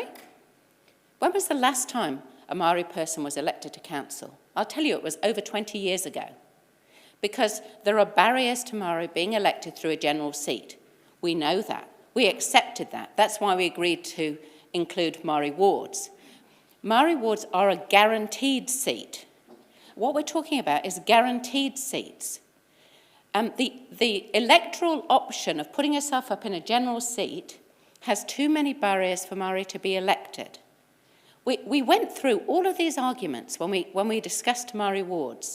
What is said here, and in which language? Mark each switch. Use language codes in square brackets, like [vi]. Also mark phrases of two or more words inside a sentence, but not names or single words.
[en] When was the last time a Māori person was elected to council? I'll tell you, it was over 20 years ago. Because there are barriers to Māori being elected through a general seat. We know that. We accepted that. That's why we agreed to include Māori wards. Māori wards are a guaranteed seat. What we're talking about is guaranteed seats. The electoral option of putting yourself up in a general seat has too many barriers for Māori to be elected. We went through all of these arguments when we discussed Māori wards.